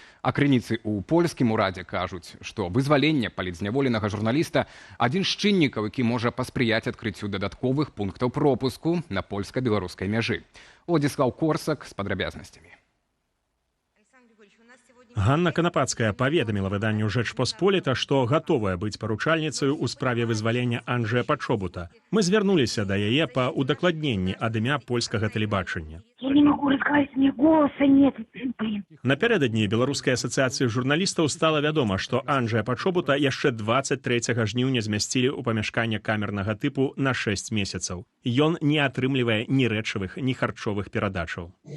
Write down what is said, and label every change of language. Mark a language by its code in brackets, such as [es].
[be] А крыніцы ў польскім урадзе кажуць, што вызваленне палітзняволенага журналіста адзін з чыннікаў, які можа паспрыяць адкрыццю дадатковых пунктаў пропуску на польска-беларускай мяжы. Владзіслаў Корсак з падрабязнасцямі. Ганна Канапацкая паведаміла выданню «Жэчпосполіта», што гатовая быць паручальніцаю ў справе вызвалення Анджэя Пачобута. Мы звярнуліся да яе па удакладненні ад імя польскага тэлебачання. [ru] Я не могу рассказать, мне голоса нет. Блин. [be] Напярэдадні Беларускай асацыяцыі журналістаў стала вядома, што Анджэя Пачобута яшчэ 23 жніўня змясцілі ў памяшканне камернага тыпу на 6 месяцаў. Ён не атрымлівае ні рэчавых, ні харчовых перадачаў.